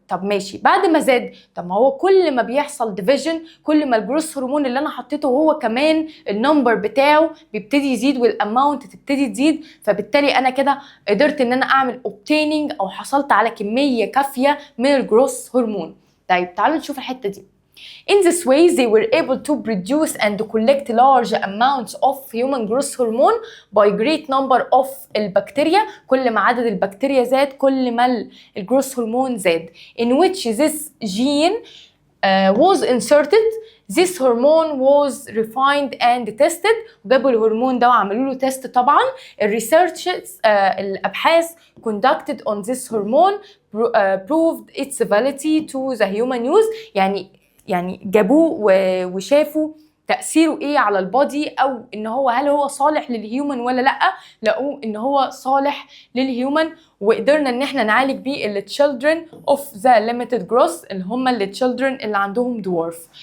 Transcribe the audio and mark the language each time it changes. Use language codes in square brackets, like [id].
[ar] طب ماشي، بعد ما زاد، طب ما هو كل ما بيحصل ديفيجن كل ما الجروث هرمون اللي انا حطيته هو كمان النمبر بتاعه بيبتدي يزيد والاماونت تبتدي تزيد، فبالتالي انا كده قدرت ان انا اعمل obtaining او حصلت على كميه كافيه من الجروث هرمون. طيب تعالوا نشوف الحته دي. [en] In this way, they were able to produce and collect large amounts of human growth hormone by great number of البكتيريا. [ar] كل ما عدد البكتيريا زاد كل ما الجروث هرمون زاد. [en] In which this gene was inserted. This hormone was refined and tested. [ar] جابوا الهرمون ده وعملوا له تيست. طبعا الريسيرشز الابحاث [en] conducted on this hormone proved its validity to the human use. [ar] يعني جابوه وشافوا تأثيره ايه على البودي، او ان هو هل هو صالح للهيومن ولا لا. لقوه ان هو صالح للهيومن، وقدرنا ان احنا نعالج بيه ال [en] children of the limited growth، [ar] اللي هم ال children اللي عندهم dwarf.